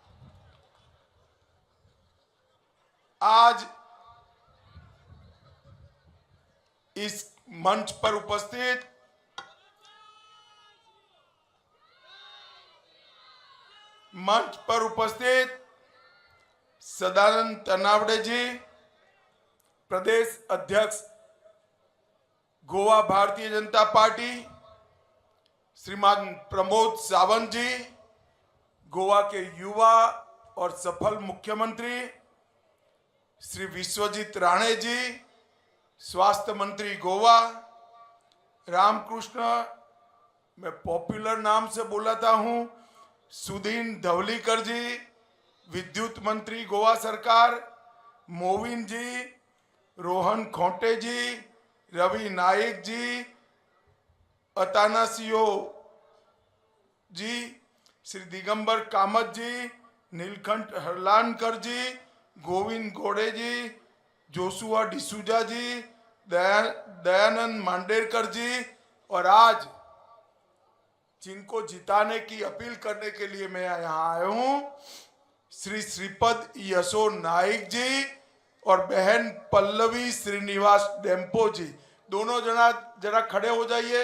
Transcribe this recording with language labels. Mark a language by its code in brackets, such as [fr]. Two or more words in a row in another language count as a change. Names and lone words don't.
[hi] आज इस मंच पर उपस्थित सदानंद तनावड़े जी, प्रदेश अध्यक्ष गोवा भारतीय जनता पार्टी, श्रीमान प्रमोद सावंत जी, गोवा के युवा और सफल मुख्यमंत्री श्री विश्वजीत राणे जी, स्वास्थ्य मंत्री गोवा रामकृष्ण, मैं पॉपुलर नाम से बुलाता हूं, सुदीन धवलीकर जी, विद्युत मंत्री गोवा सरकार, मोविन जी, रोहन खोटे जी, रवि नायक जी, अतानासियो जी, श्री दिगंबर कामत जी, नीलकंठ हरलानकर जी, गोविंद गोड़े जी, जोशुआ डिसूजा जी, दयानंद मांडेरकर जी, और आज जिनको जिताने की अपील करने के लिए मैं यहाँ आया हूं, श्री श्रीपद यशो नाइक जी और बहन पल्लवी श्रीनिवास डेम्पो जी। दोनों जरा खड़े हो जाइए।